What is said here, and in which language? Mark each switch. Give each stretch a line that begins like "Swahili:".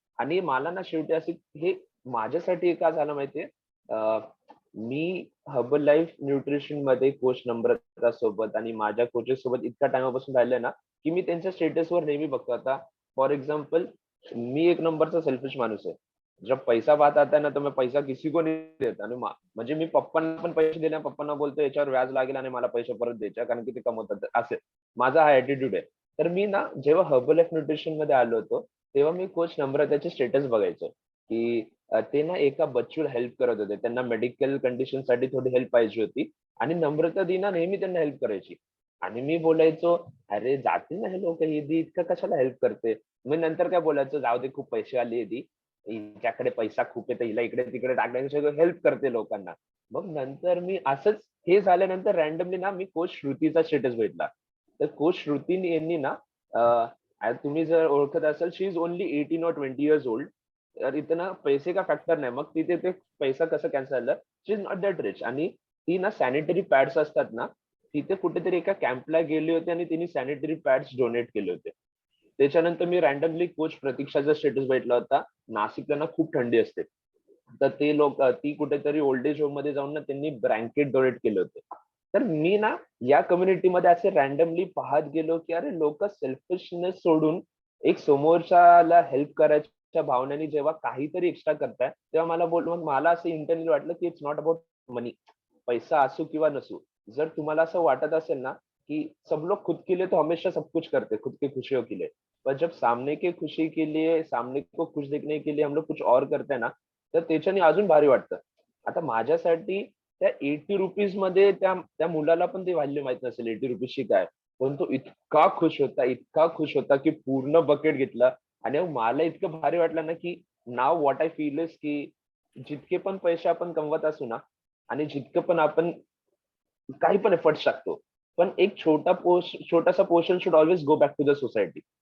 Marathi: आणि मला ना शेवटी असे हे माझ्यासाठी का झालं माहितीये, मी हर्बल लाईफ न्यूट्रिशन मध्ये कोच नम्रता सोबत आणि माझ्या कोचेस सोबत इतका टाइमपासून राहिलोय ना, की मी त्यांच्या स्टेटसवर नेहमी बघतो. आता फॉर एक्झाम्पल, मी एक नंबरचा सेल्फिश माणूस आहे.
Hindi: जब पैसा बात आता है ना, तो मैं पैसा किसी को नहीं देता.
Marathi: आणि म्हणजे मी पप्पांना पण पैसे दिले, पप्पांना बोलतो याच्यावर व्याज लागेल आणि मला पैसे परत द्यायचे, कारण की ते कमवतात असे. माझा हा ऍटिट्यूड आहे. तर मी ना जेव्हा हर्बल लाईफ न्यूट्रिशन मध्ये आलो होतो, तेव्हा मी कोच नम्रताचे स्टेटस बघायचो की ते ना एका बच्चूला हेल्प करत होते. त्यांना मेडिकल कंडिशन साठी थोडी हेल्प पाहिजे होती आणि नम्रता दी ना नेहमी त्यांना हेल्प करायची. आणि मी बोलायचो, अरे जाते ना हे लोक, ही दी इतकं कशाला हेल्प करते. मी नंतर काय बोलायचो, जाऊ दे खूप पैसे आली आहे ती, हिच्याकडे पैसा खूप आहे, हिला इकडे तिकडे टाकण्यापेक्षा हेल्प करते लोकांना. मग नंतर मी असंच हे झाल्यानंतर रॅन्डमली ना मी कोच श्रुतीचा स्टेटस भेटला. तर कोच श्रुती यांनी ना तुम्ही जर ओळखत असाल,
English: She is only 18 or 20 years old.
Marathi: तर इथं ना पैसे का फॅक्टर नाही. मग तिथे ते पैसा कसं कॅन्सल झालं,
English: She is not that rich.
Marathi: आणि ती ना सॅनिटरी पॅड्स असतात ना, तिथे कुठेतरी एका कॅम्पला गेले होते आणि तिने सॅनिटरी पॅड्स डोनेट केले होते. त्याच्यानंतर मी रॅन्डमली कोच प्रतीक्षाचा स्टेटस भेटला होता. नाशिकला ना खूप थंडी असते, तर ते लोक ती कुठेतरी ओल्ड एज होम मध्ये जाऊन ना त्यांनी ब्लँकेट डोनेट केले होते. तर मी ना या कम्युनिटीमध्ये असे रॅन्डमली पाहत गेलो की अरे लोक सेल्फिशनेस सोडून एक समोरच्याला हेल्प करायच्या भावनेने जेव्हा काहीतरी एक्स्ट्रा करताय, तेव्हा मग मला असं इंटरनली वाटलं की
English: It's not about money.
Marathi: पैसा असू किंवा नसू, जर तुम्हाला असं वाटत असेल ना कि
Hindi: सब लोग खुद के लिए तो हमेशा सब कुछ करते, खुद की खुशियों के लिए, पर जब सामने की खुशी के लिए, सामने को खुश देखने के लिए हम लोग कुछ और करते हैं ना,
Marathi: तर त्याच्याने अजून भारी वाटतं. आता माझ्यासाठी त्या 80 रुपीज मध्ये त्या मुलाला पण ते व्हॅल्यू माहित नसेल 80 रुपीजची काय, पण तो इतका खुश होता की पूर्ण बकेट घेतला. आणि मग मला इतकं भारी वाटलं ना की नाव
English: what I feel is
Marathi: की जितके पण पैसे आपण कमवत असू ना, आणि जितकं पण आपण काही पण एफर्ट्स टाकतो, पण एक छोटासा portion
English: Should always go back to the society.